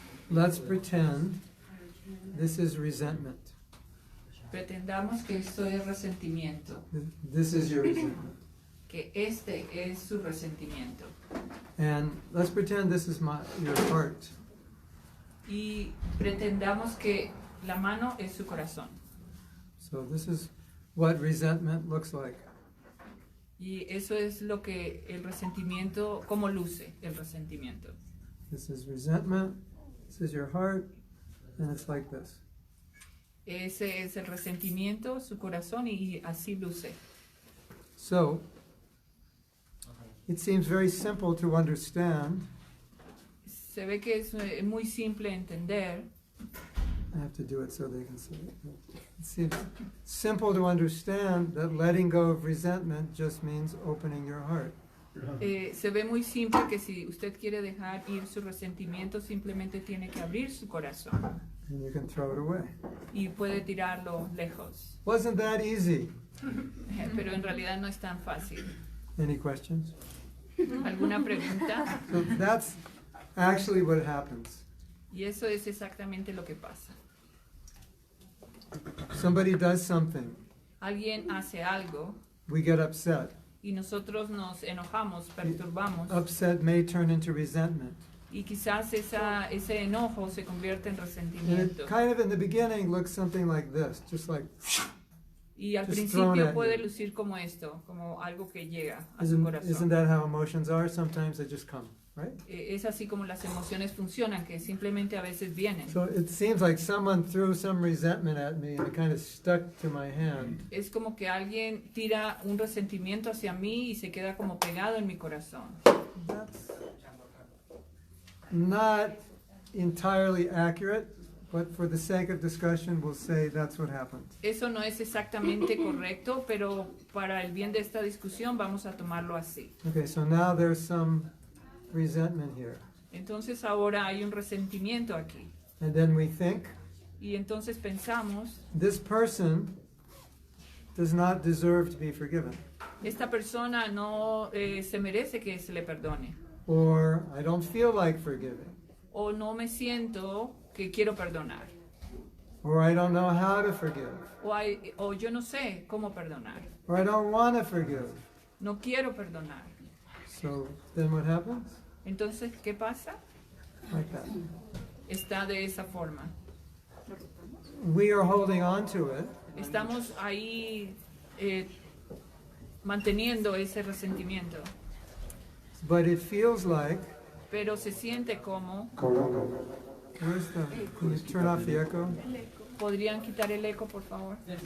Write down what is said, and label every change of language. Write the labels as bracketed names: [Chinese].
[English] let's pretend this is resentment. [Spanish] Pretendamos que esto es resentimiento, [English] This is your resentment. [Spanish] que este es su resentimiento. [English] And let's pretend this is your heart. [Spanish] Y pretendamos que la mano es su corazón. [English] So this is what resentment looks like. [Spanish] Y eso es lo que el resentimiento, cómo luce el resentimiento. [English] This is resentment, this is your heart, and it's like this. [Spanish] Ese es el resentimiento, su corazón, y así luce. [English] So, it seems very simple to understand. [Spanish] Se ve que es muy simple entender. [English] I have to do it so they can see it. It seems simple to understand that letting go of resentment just means opening your heart. [Spanish] Se ve muy simple que si usted quiere dejar ir su resentimiento, simplemente tiene que abrir su corazón. [English] And you can throw it away. [Spanish] Y puede tirarlo lejos. [English] Wasn't that easy? [Spanish] Pero en realidad no es tan fácil. [English] Any questions? [Spanish] ¿Alguna pregunta? [English] So that's actually what happens. [Spanish] Y eso es exactamente lo que pasa. [English] Somebody does something. [Spanish] Alguien hace algo [English] We get upset. [Spanish] y nosotros nos enojamos, perturbamos. [English] Upset may turn into resentment. [Spanish] Y quizás ese enojo se convierte en [English] And [Spanish] resentimiento. [English] it kind of in the beginning looks something like this, just like, [Spanish] Y al [English] just thrown [Spanish] principio [English] at [Spanish] puede [English] you. [Spanish] lucir como esto, como algo que llega a su [English] isn't [Spanish] corazón. [English] that how emotions are? Sometimes they just come, right? [Spanish] Es así como las emociones funcionan, que simplemente a veces vienen. [English] So it seems like someone threw some resentment at me and it kind of stuck to my hand. [Spanish] Es como que alguien tira un resentimiento hacia mí y se queda como pegado en mi corazón. [English] That's not entirely accurate, but for the sake of discussion, we'll say that's what happened. [Spanish] Eso no es exactamente correcto, pero para el bien de esta discusión vamos a tomarlo así. [English] Okay, so now there's some resentment here. [Spanish] Entonces ahora hay un resentimiento aquí. [English] And then we think, [Spanish] Y entonces pensamos, [English] this person does not deserve to be forgiven. [Spanish] esta persona no se merece que se le perdone. [English] Or I don't feel like forgiving. [Spanish] O no me siento que quiero perdonar. [English] Or I don't know how to forgive. [Spanish] O yo no sé cómo perdonar. [English] Or I don't want to forgive. [Spanish] No quiero perdonar. [English] So then what happens? [Spanish] Entonces, ¿qué pasa? [English] Like that. [Spanish] Está de esa forma. [English] We are holding on to it. [Spanish] Estamos ahí manteniendo ese resentimiento. [English] But it feels like, [Spanish] Pero se siente como... [English] where's the, can you turn off the echo? [Spanish] ¿Podrían quitar el eco, por favor?